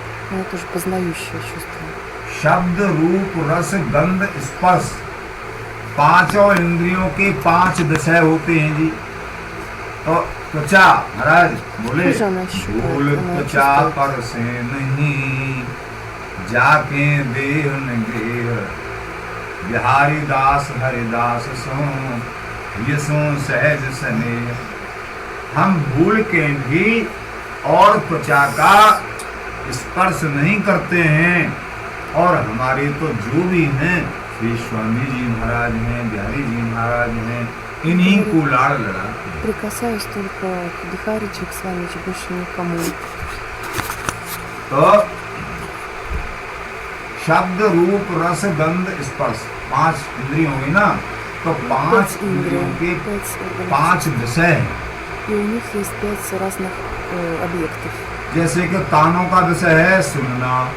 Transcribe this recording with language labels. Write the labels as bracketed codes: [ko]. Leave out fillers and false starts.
[ru] Но это уже познающее чувство. [hi] शब्द रूप रस गंध स्पर्श, 5 इंद्रियों के 5 विषय होते हैं जी। तो त्वचा महाराज बोले [ru] Кожа она чувствует, [hi] भूल [ru] она [hi] त्वचा [ru] чувствует. [hi] पर से नहीं, जाके देह न गेह, बिहारी दास हरिदास सो, यशो सहज स्नेह। हम भूल के भी और त्वचा का स्पर्श नहीं करते हैं, और हमारे तो जो भी हैं, श्री स्वामी जी महाराज हैं, बिहारी जी महाराज हैं, इन्हीं को लाड़ लड़ाते हैं। [ru] Прикасаюсь только к Бихариджи, к Свамиджи, больше никому. [hi] तो शब्द रूप रस गंध स्पर्श 5 इंद्रिय होंगी ना, तो 5 5 इंद्रियों के [ru] 5 органов. [hi] 5 विषय हैं। [ru] И у них есть 5 разных объектов. [hi] जैसे कि कानों का विषय है सुनना,